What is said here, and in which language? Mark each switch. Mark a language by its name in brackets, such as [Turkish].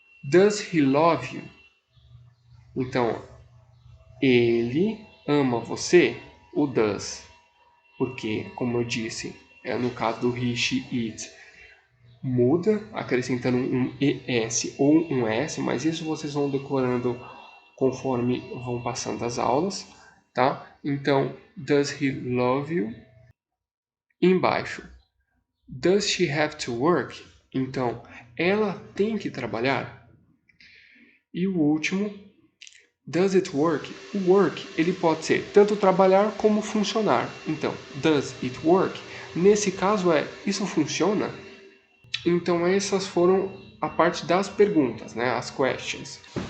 [English] Does he love you? [Portuguese] Então, ele ama você? O does. Porque, como eu disse, no caso do he, she, it, muda, acrescentando um ES ou um S, mas isso vocês vão decorando conforme vão passando as aulas, tá? [English] Então, does he love you? Embaixo, does she have to work? [Portuguese] Então, ela tem que trabalhar? E o último, [English] Does it work? [Portuguese] O work, ele pode ser tanto trabalhar como funcionar. Então, [English] does it work? [Portuguese] Nesse caso isso funciona? Então essas foram a parte das perguntas, né? As questions.